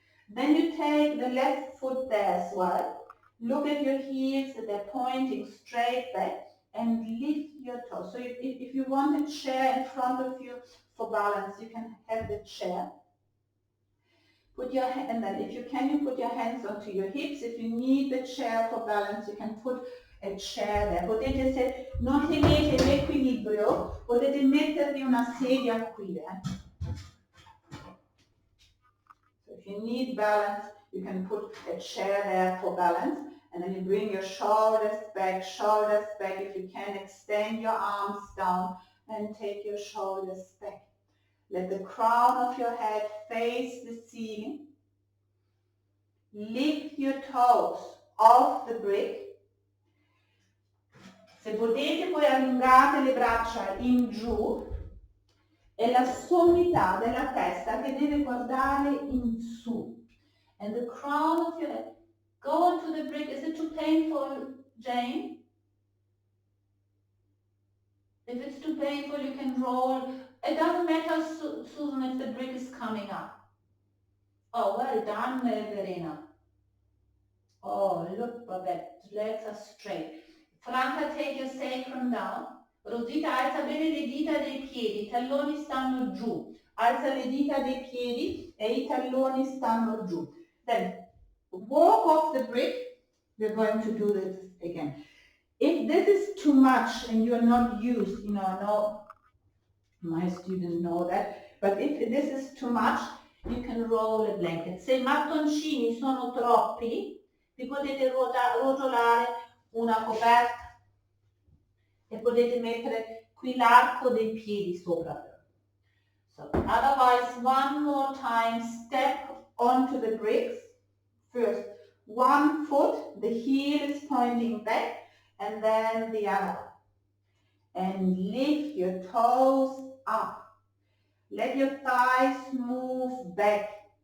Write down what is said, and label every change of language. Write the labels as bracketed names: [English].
[English] Then you take the left foot there as well. Look at your heels, they're pointing straight back, and lift your toes. So if you want a chair in front of you for balance, you can have the chair. Put your and then if you can, you put your hands onto your hips. If you need the chair for balance, you can put a chair there. [Italian] Potete, se non tenete l'equilibrio, potete mettervi una sedia qui. [English] So if you need balance, you can put a chair there for balance, and then you bring your shoulders back. If you can, extend your arms down and take your shoulders back. Let the crown of your head face the ceiling. Lift your toes off the brick. [Italian] Se potete, poi allungate le braccia in giù e la sommità della testa che deve guardare in su. [English] And the crown of your head. Go onto the brick. Is it too painful, Jane? If it's too painful, you can roll. It doesn't matter, Susan, if the brick is coming up. Oh, well done, Verena. Oh, look, Babette, legs are straight. Franca, take your sacrum down. [Italian] Rosita, alza bene le dita dei piedi, i talloni stanno giù. Alza le dita dei piedi e i talloni stanno giù. [English] Then, walk off the brick. We're going to do this again. If this is too much and you're not used, I know my students know that, but if this is too much, you can roll a blanket. [Italian] Se i mattoncini sono troppi, vi potete rotolare una coperta e potete mettere qui l'arco dei piedi sopra. [English] So, otherwise, one more time, step onto the bricks. First, one foot, the heel is pointing back, and then the other. And lift your toes up. Let your thighs move back.